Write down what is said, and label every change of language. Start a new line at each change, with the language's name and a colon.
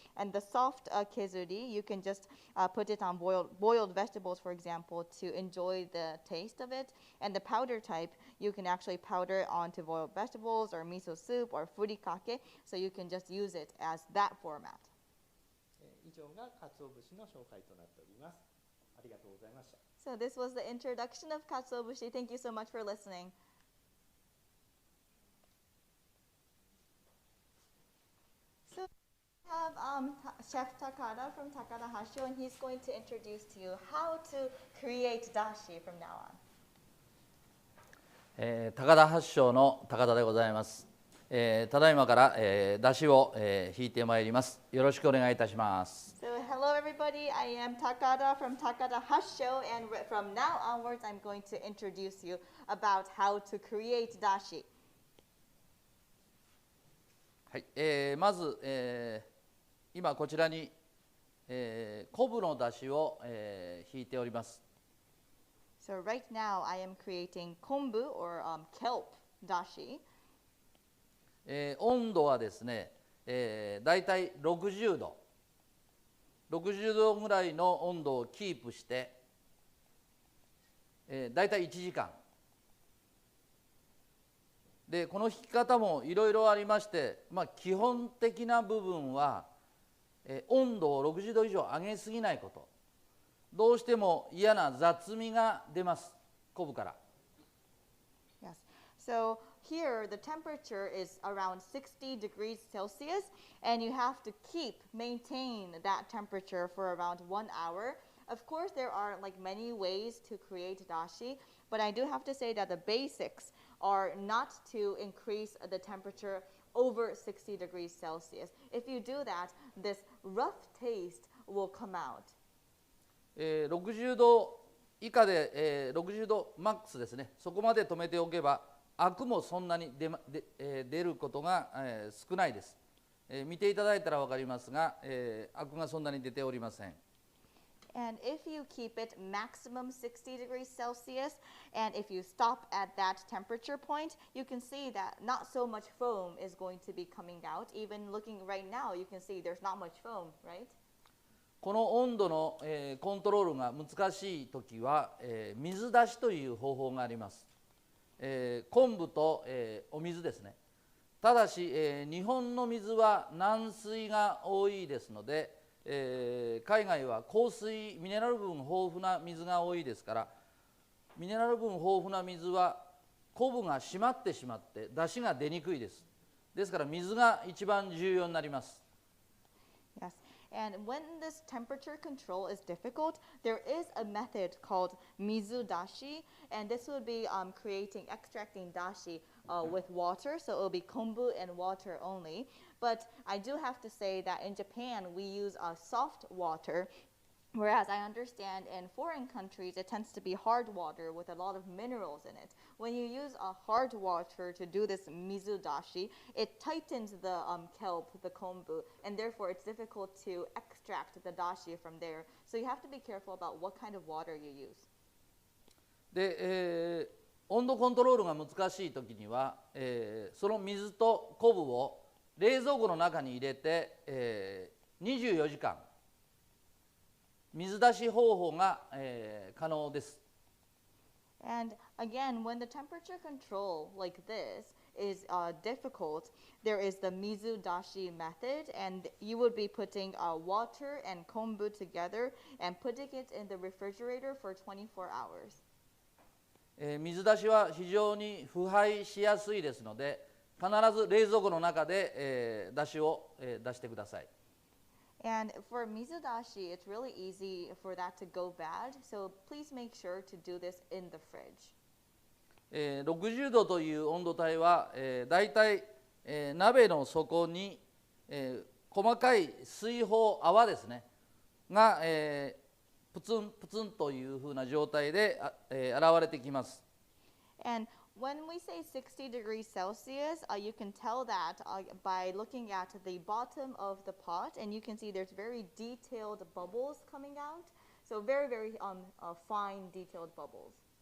English: And the soft kezuri, you can just put it on boiled vegetables, for example, to enjoy the taste of it. And the powder type, you can actually powder it onto boiled vegetables or miso soup or furikake, so you can just use it as that format.
Japanese: 以上が鰹節の紹介となっております。ありがとうございました。
English: So this was the introduction of Katsuobushi. Thank you so much for listening. So we have Chef Takada from Takada Hassho, and he's going to introduce to you how to create dashi from now on.
Japanese: 高田発祥の高田でございます。ただいまから、出汁を、引いてまいります。よろしくお願いいたします。
English: So hello everybody, I am Takada from Takada Hassho, and from now onwards I'm going to introduce you about how to create dashi.
Japanese: はい、まず、今こちらに、昆布の出汁を、引いております。
English: So right now I am creating kombu or kelp dashi.
Japanese: 温度はですね、だいたい60度ぐらいの温度をキープして、だいたい1時間で、この引き方もいろいろありまして、基本的な部分は、温度を60度以上上げすぎないこと。どうしても嫌な雑味が出ます、昆布から。
English: Yes. So here the temperature is around 60 degrees Celsius, and you have to maintain that temperature for around 1 hour. Of course, there are like many ways to create dashi, but I do have to say that the basics are not to increase the temperature over 60 degrees Celsius. If you do that, this rough taste will come out.
Japanese: 60度以下で、60度マックスですね、そこまで止めておけばアクもそんなに出ることが、少ないです。見ていただいたら分かりますが、アクがそんなに出ておりません。
English: And if you keep it maximum 60 degrees Celsius, and if you stop at that temperature point, you can see that not so much foam is going to be coming out. Even looking right now, you can see there's not much foam, right?
Japanese: この温度の、コントロールが難しいときは、水出しという方法があります。昆布と、お水ですね。ただし、日本の水は軟水が多いですので、海外は硬水、ミネラル分豊富な水が多いですから、ミネラル分豊富な水は昆布が締まってしまって出汁が出にくいです。ですから水が一番重要になります。
English: Yes. And when this temperature control is difficult, there is a method called mizudashi, and this would be extracting dashi with water, so it will be kombu and water only. But I do have to say that in Japan, we use soft water, whereas I understand in foreign countries, it tends to be hard water with a lot of minerals in it. When you use hard water to do this mizudashi, it tightens the kelp, the kombu, and therefore it's difficult to extract the dashi from there. So you have to be careful about what kind of water you use.
Japanese: で、温度コントロールが難しいときには、その水と昆布を冷蔵庫の中に入れて、24時間水出し方法が、可能です。
English: And again, when the temperature control like this is difficult, there is the mizudashi method, and you would be putting water and kombu together and putting it in the refrigerator for 24 hours.
Japanese: 水出しは非常に腐敗しやすいですので、必ず冷蔵庫の中で、出汁を、出してください。
English: And for mizudashi, it's really easy for that to go bad, so please make sure to do this in the fridge.
Japanese: 60度という温度帯は、だいたい、鍋の底に、細かい水泡泡ですねが、プツンプツンというふうな状態で、現れてきます。
English: And when we say 60 degrees Celsius, you can tell that by looking at the bottom of the pot, and you can see there's very detailed bubbles coming out. So very, very fine, detailed bubbles.